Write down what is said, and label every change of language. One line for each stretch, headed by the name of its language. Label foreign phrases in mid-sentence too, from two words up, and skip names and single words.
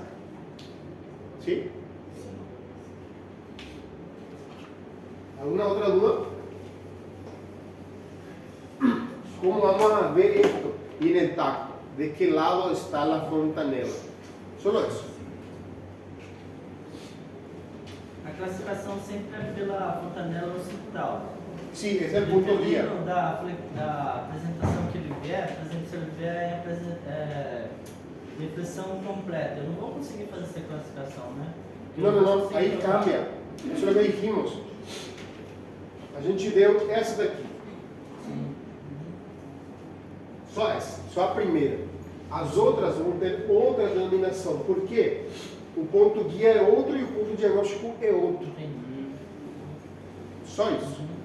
Spanish: ¿Sí? ¿Alguna otra duda? ¿Cómo vamos a ver esto? Y en el tacto, ¿de qué lado está la fontanela? Solo eso.
Portuguese: A classificação sempre é pela fontanela occipital.
Spanish: Sí, ese es el punto guía.
Portuguese: Dependendo da apresentação que ele vier, por exemplo, se ele vier depressão completa, eu não vou conseguir fazer essa classificação, né?
Spanish: No, ahí cambia. Eso es lo que dijimos.
Portuguese: A gente deu essa daqui. Só essa, só a primeira. As outras vão ter outra denominação. Por quê? O ponto guia é outro e o ponto diagnóstico é outro. Entendi. Só isso.